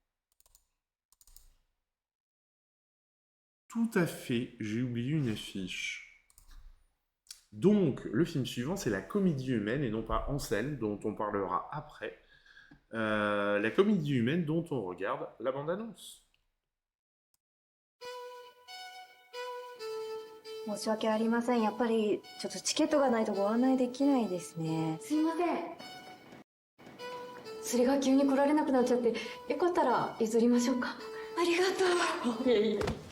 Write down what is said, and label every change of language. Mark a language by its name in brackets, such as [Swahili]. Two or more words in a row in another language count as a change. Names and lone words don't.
[French] Tout à fait, j'ai oublié une affiche. Donc, le film suivant, c'est La Comédie Humaine, et non pas Ansel, dont on parlera après. La Comédie Humaine, dont on regarde la bande-annonce. [Japanese] 申し訳ありません。やっぱりちょっとチケットがないとご案内できないですね。すいません。釣りが急に来られなくなっちゃって、よかったら譲りましょうか。ありがとう。いえいえ。